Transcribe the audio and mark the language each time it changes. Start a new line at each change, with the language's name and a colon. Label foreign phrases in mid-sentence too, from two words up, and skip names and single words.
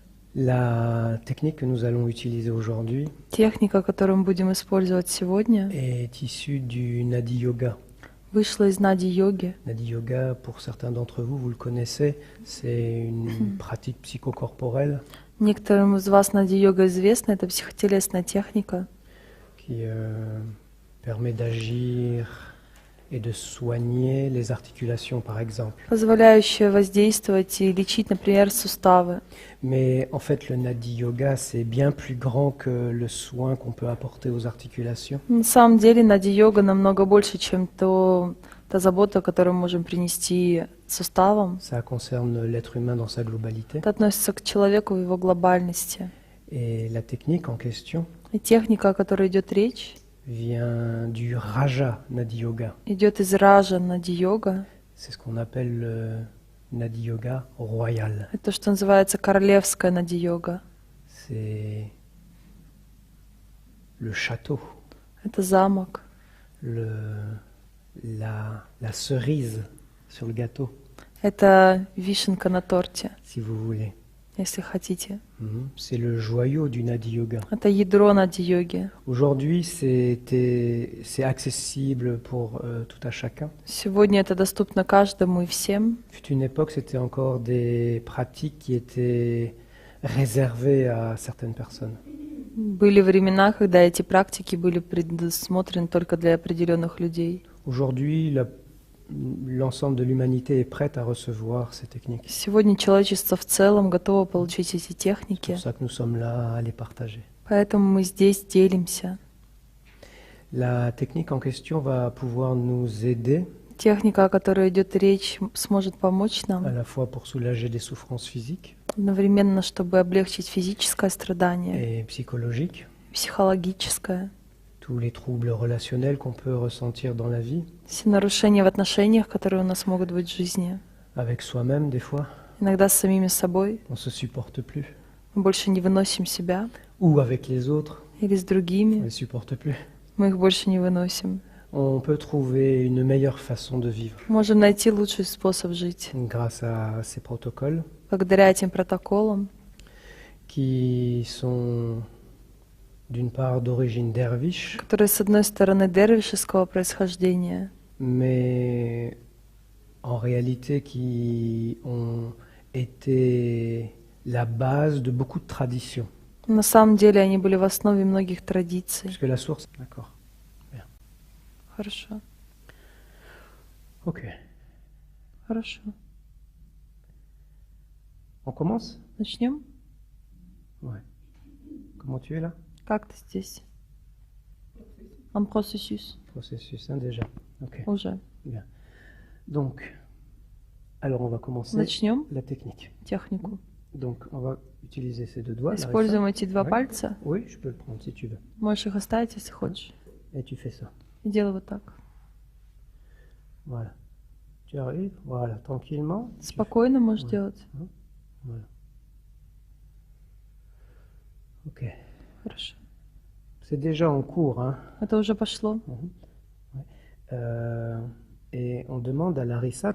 French: La technique que nous allons utiliser aujourd'hui
Russian: Техника, которую мы будем использовать сегодня,
French: est issue du Nadi Yoga.
Russian: вышла из Нади-йоги.
French: Nadi Yoga, pour certains d'entre vous, vous le connaissez, c'est une pratique psychocorporelle
Russian: Некоторым из вас Нади-йога известна, это психотелесная техника,
French: qui permet d'agir et de soigner les articulations, par exemple.
Russian: позволяющая воздействовать и лечить, например, суставы.
French: Mais en fait, le Nadi Yoga, c'est bien plus grand que le soin qu'on peut apporter aux articulations.
Russian: На самом деле Нади-йога намного больше, чем та забота, которую мы можем принести суставам.
French: Ça concerne l'être humain dans sa globalité.
Russian: Это относится к человеку в его глобальности.
French: Et la technique en question
Russian: И техника, о которой идет речь,
French: vient du Raja Nadi Yoga.
Russian: идет из Раджа Нади-йога.
French: C'est ce qu'on appelle le Nadi Yoga royal.
Russian: Это то, что называется королевская Нади-йога.
French: C'est le château,
Russian: Это замок,
French: la cerise sur le gâteau,
Russian: это вишенка на торте,
French: si vous voulez.
Russian: если хотите.
French: C'est le joyau du Nadi Yoga.
Russian: Это ядро Нади-йоги.
French: Aujourd'hui, c'est accessible pour tout à chacun.
Russian: Сегодня это доступно каждому и всем.
French: Fut une époque, c'était encore des pratiques qui étaient réservées à certaines personnes.
Russian: Были времена, когда эти практики были предусмотрены только для определенных людей.
French: Aujourd'hui, l'ensemble de l'humanité est prête à recevoir ces techniques.
Russian: Сегодня человечество в целом готово получить эти
French: C'est
Russian: техники,
French: pour ça que nous sommes là à les partager.
Russian: поэтому мы здесь делимся.
French: La technique en question va pouvoir nous aider
Russian: Техника, о которой идет речь, сможет помочь
French: à
Russian: нам
French: la fois pour soulager des souffrances physiques
Russian: одновременно, чтобы облегчить физическое страдание,
French: et psychologiques,
Russian: психологическое,
French: tous les troubles relationnels qu'on peut ressentir dans la vie,
Russian: все нарушения в отношениях, которые у нас могут быть в жизни.
French: avec soi-même des fois,
Russian: Иногда с самими собой
French: on se supporte plus,
Russian: мы больше не выносим себя,
French: ou avec les autres,
Russian: или с
French: on
Russian: другими
French: les supporte plus.
Russian: мы их больше не выносим.
French: On peut trouver une meilleure façon de vivre
Russian: Можем найти лучший способ жить
French: grâce à ces protocoles
Russian: благодаря этим протоколам,
French: qui sont d'une part d'origine derviche,
Russian: которые, с одной стороны, дервишеского происхождения,
French: mais en réalité qui ont été la base de beaucoup de traditions.
Russian: на самом деле они были в основе многих традиций.
French: Puisque la source... D'accord.
Russian: Хорошо,
French: Ok.
Russian: хорошо.
French: On commence?
Russian: Начнем?
French: Ouais. Comment tu es là?
Russian: Как ты здесь?
French: En processus. Processus, hein, déjà. Ok.
Russian: Уже.
French: Bien. Donc, alors on va commencer
Russian: Начнем
French: la technique.
Russian: технику.
French: Donc, on va utiliser ces deux doigts.
Russian: Используем эти два
French: Ouais.
Russian: пальца.
French: Oui, je peux le prendre si tu veux.
Russian: Можешь их оставить, если хочешь.
French: Et tu fais ça.
Russian: И делай вот так.
French: Voilà. Tu arrives, voilà, tranquillement. Tu
Russian: Спокойно можешь
French: Ouais.
Russian: делать.
French: fais- Voilà. Ok.
Russian: Хорошо.
French: C'est déjà en cours, hein.
Russian: Это уже пошло.
French: Et on demande à Larissa,